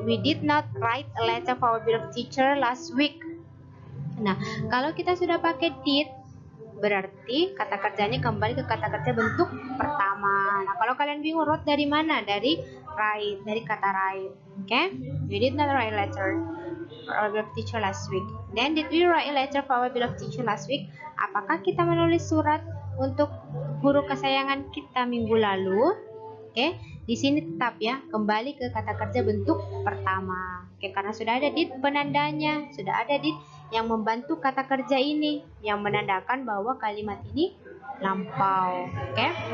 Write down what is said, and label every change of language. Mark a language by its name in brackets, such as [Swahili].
[English] We did not write a letter for our beloved teacher last week. [Indonesian] Nah, kalau kita sudah pakai did, berarti kata kerjanya kembali ke kata kerja bentuk pertama. Nah, kalau kalian bingung wrote dari mana? Dari write, dari kata write. Oke? [English] We did not write a letter for our beloved teacher last week. Then, did we write a letter for our beloved teacher last week? [Indonesian] Apakah kita menulis surat untuk guru kesayangan kita minggu lalu? Oke, di sini tetap ya, kembali ke kata kerja bentuk pertama. Oke, karena sudah ada did penandanya, sudah ada did yang membantu kata kerja ini, yang menandakan bahwa kalimat ini lampau. Oke.